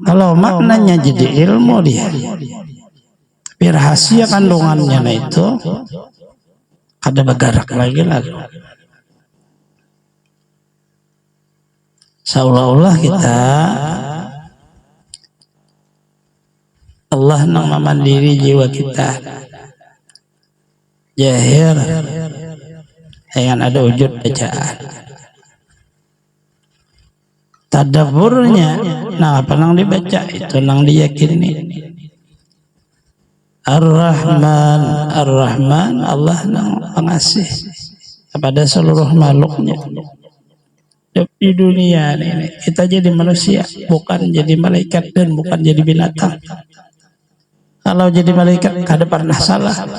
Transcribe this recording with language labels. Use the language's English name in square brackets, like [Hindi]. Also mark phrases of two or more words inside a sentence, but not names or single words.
[Indonesian] Kalau maknanya jadi ilmu dia, tapi rahasia kandungannya itu ada bergerak lagi lalu. [Banjar] Seolah-olah kita Allah nang memandiri jiwa kita, jahir dengan ada wujud bacaan. Tadaburnya, nah apa nang dibaca itu nang diyakini. Ar-Rahman, Ar-Rahman, Allah nang pengasih kepada seluruh makhluknya. [Indonesian] Di dunia ini kita jadi manusia, bukan jadi malaikat dan bukan jadi binatang. [Banjar] Kalau jadi malaikat kada pernah salah.